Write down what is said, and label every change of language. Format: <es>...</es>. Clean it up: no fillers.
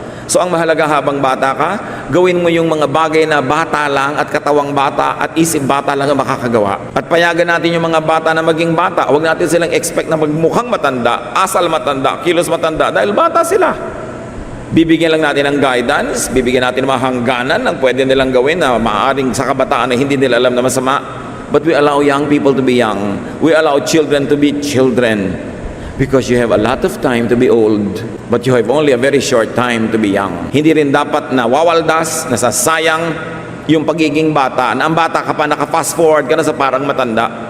<tl>So ang mahalaga habang bata ka, gawin mo yung mga bagay na bata lang at katawang bata at isip bata lang ang makakagawa. At payagan natin yung mga bata na maging bata. Huwag natin silang expect na magmukhang matanda, asal matanda, kilos matanda dahil bata sila. Bibigyan lang natin ng guidance, bibigyan natin ng mga hangganan ng pwede nilang gawin na maaaring sa kabataan na hindi nila alam na masama.</tl> <en>But we allow young people to be young. We allow children to be children. Because you have a lot of time to be old, but you have only a very short time to be young.</en> <tl>Hindi rin dapat na wawaldas, nasasayang yung pagiging bata. Na ang bata ka pa, naka-fast forward ka na sa parang matanda.</tl>